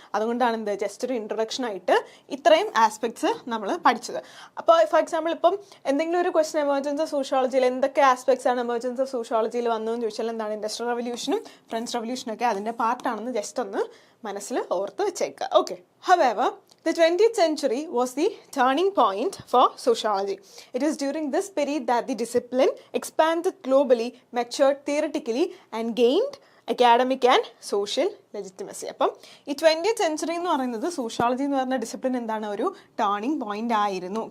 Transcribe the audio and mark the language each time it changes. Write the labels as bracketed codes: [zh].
[ml] അതുകൊണ്ടാണ് ജസ്റ്റ് ഒരു ഇൻട്രൊഡക്ഷൻ ആയിട്ട് ഇത്രയും ആസ്പെക്ട്സ് നമ്മൾ പഠിച്ചത്. അപ്പോൾ ഫോർ എക്സാമ്പിൾ ഇപ്പം എന്തെങ്കിലും ഒരു ക്വസ്റ്റൻ എമർജൻസ് ഓഫ് സോഷ്യോളജിയിൽ എന്തൊക്കെ ആസ്പെക്ട്സ് ആണ് എമർജൻസ് ഓഫ് സോഷ്യോളജിയിൽ വന്നതെന്ന് ചോദിച്ചാൽ ഇൻഡസ്ട്രിയൽ റെവല്യൂഷനും ഫ്രഞ്ച് റെവല്യൂഷനൊക്കെ അതിൻ്റെ പാർട്ടാണെന്ന് ജസ്റ്റ് ഒന്ന് മനസ്സിൽ ഓർത്ത് വെച്ചേക്കുക. Okay. [en] However, the 20th century was the turning point for sociology. It was during this period that the discipline expanded globally, matured theoretically, and gained academic and social legitimacy. [ml] അപ്പം ഈ 20th century എന്ന് പറയുന്നത് sociology എന്ന് പറയുന്ന discipline ഒരു turning point ആയിരുന്നു.